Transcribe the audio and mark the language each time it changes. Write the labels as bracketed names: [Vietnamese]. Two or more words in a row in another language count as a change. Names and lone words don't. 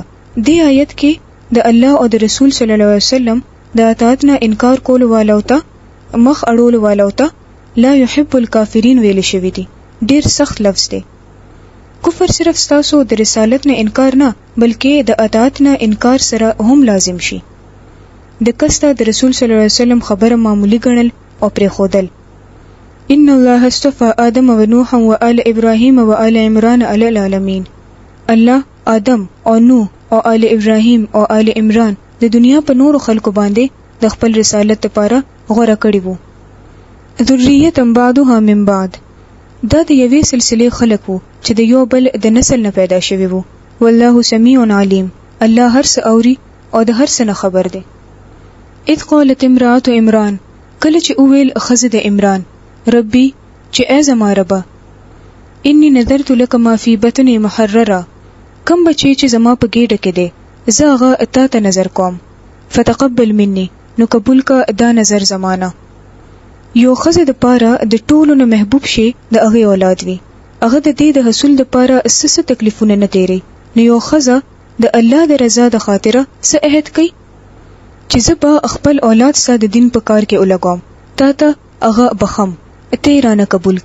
[Pashto] دې آیت کې د الله او د رسول [Arabic] صلی الله علیه وسلم [Pashto] د اطاعت نه انکار کولو والو ته، مخ اړولو والو ته [Arabic] لا يحب الکافرین [Pashto] ویل شوی دی. ډیر سخت لفظ دی. کفر صرف ستاسو د رسالت نه انکار نه بلکې د اطاعت نه انکار سره هم لازم شي. د کسته د رسول [Arabic] صلی الله علیه وسلم [Pashto] خبره معمولی ګڼل او پرې خودل. [Arabic] ان الله اصطفى آدم ونوح وآل ابراهيم وآل عمران على العالمين. [Pashto] الله آدم او نوح او آل ابراهيم او آل عمران د دنیا په نورو خلکو باندې د خپل رسالت لپاره غوړه کړی وو. [Arabic] ذریه بعضها من بعض، [Pashto] دا د یوې سلسله خلک وو چې د یو بل د نسل نه پیدا شوی وو. [Arabic] والله سمیع علیم، [Pashto] الله هر څه اوري او د هر څه نه خبر دی. [Arabic] اذ قالت امرأة عمران، [Pashto] کله چې اویل ښځه د عمران، ربي چې ای زما ربه، [Arabic] انی نذرت لك ما فی بطنی محرره، [Pashto] کم بچی چې زما په ګېډه کې دی زه هغه تا ته نظر کوم، [Arabic] فتقبل مني، [Pashto] نو قبول کا دا نظر زمانه. یو ښځه د پاره د ټولو نه محبوب شي د هغې اولاد وي، هغه د دې د حصول د پاره څه تکلیفونه نه تیری، نو یو ښځه د الله د رضا د خاطره څه عهد کوي چې زه به خپل اولاد ستا د دین په کار کې ولګوم، تا ته هغه بخم، ته یې رانه قبول کې.